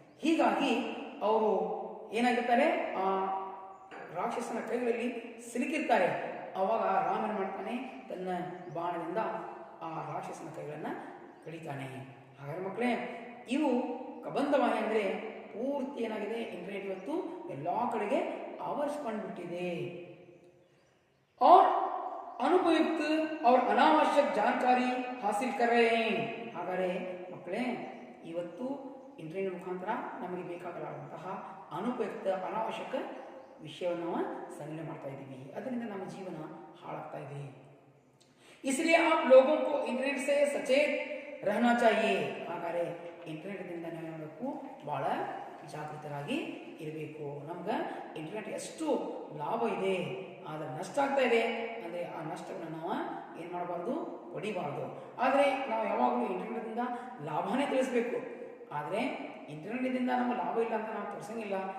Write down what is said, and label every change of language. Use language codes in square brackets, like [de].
[kn] ಹೀಗಾಗಿ ಅವರು ಏನಾಗಿರ್ತಾರೆ, ಆ ರಾಕ್ಷಸನ ಕೈಗಳಲ್ಲಿ ಸಿಲುಕಿರ್ತಾರೆ. ಅವಾಗ ರಾಮನ ಮಾಡ್ತಾನೆ, ತನ್ನ ಬಾಣದಿಂದ ಆ ರಾಕ್ಷಸನ ಕೈಗಳನ್ನು ಕಡಿತಾನೆ. ಹಾಗಾದ್ರೆ ಮಕ್ಕಳೇ, ಇವು ಕಬಂಧವಾಣಿ ಅಂದರೆ ಪೂರ್ತಿ ಏನಾಗಿದೆ, ಇಂಟರ್ನೆಟ್ ಇವತ್ತು ಎಲ್ಲ ಕಡೆಗೆ ಆವರಿಸ್ಕೊಂಡ್ಬಿಟ್ಟಿದೆ. [hi] और ಅನುಪಯುಕ್ತ और ಅನಾವಶ್ಯಕ ಜಾನಕಾರಿ ಹಾಸಿಲ್ कर रहे हैं. [kn] ಹಾಗಾದರೆ ಮಕ್ಕಳೇ, ಇವತ್ತು ಇಂಟರ್ನೆಟ್ ಮುಖಾಂತರ ನಮಗೆ ಬೇಕಾಗಲಾದಂತಹ ಅನುಪಯುಕ್ತ ಅನಾವಶ್ಯಕ ವಿಷಯವನ್ನು ನಾವು ಸಂಗ್ರಹಣೆ ಮಾಡ್ತಾ ಇದ್ದೀವಿ. ಅದರಿಂದ ನಮ್ಮ ಜೀವನ ಹಾಳಾಗ್ತಾ ಇದೆ. [hi] इसलिए आप लोगों को इंटरनेट से सचेत रहना चाहिए. [kn] ಹಾಗಾದರೆ ಇಂಟರ್ನೆಟ್ದಿಂದ ನಾವು ಭಾಳ ಜಾಗೃತರಾಗಿ ಇರಬೇಕು. ನಮ್ಗೆ ಇಂಟರ್ನೆಟ್ ಎಷ್ಟು ಲಾಭ ಇದೆ, ಆದರೆ ನಷ್ಟ ಆಗ್ತಾ ಇದೆ ಅಂದರೆ ಆ ನಷ್ಟವನ್ನು ನಾವು ಏನು ಮಾಡಬಾರ್ದು, ಪಡಿಬಾರ್ದು. ಆದರೆ ನಾವು ಯಾವಾಗಲೂ ಇಂಟರ್ನೆಟ್ದಿಂದ ಲಾಭನೇ ತಿಳಿಸ್ಬೇಕು. ಆದರೆ ಇಂಟರ್ನೆಟ್ದಿಂದ ನಮಗೆ ಲಾಭ ಇಲ್ಲ ಅಂತ ನಾವು ತೋರಿಸಂಗಿಲ್ಲ.